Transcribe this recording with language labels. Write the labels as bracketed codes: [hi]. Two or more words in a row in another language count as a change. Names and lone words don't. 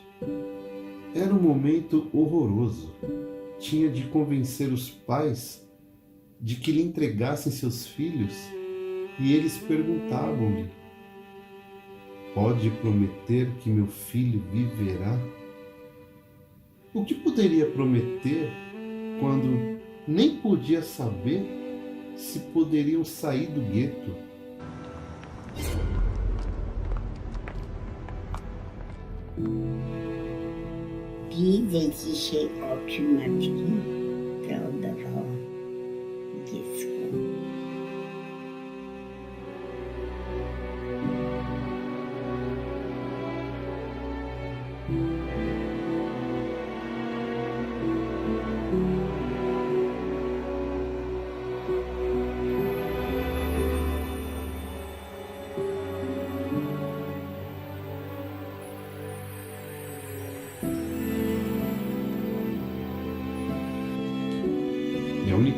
[pt] Era um momento horroroso. Tinha de convencer os pais de que lhe entregassem seus filhos, e eles perguntavam-lhe: "Pode prometer que meu filho viverá?" O que poderia prometer quando nem podia saber se poderiam sair do gueto. [pl] Widzę dzisiaj oczy matki, zaodawała dziecko. [pt] E a única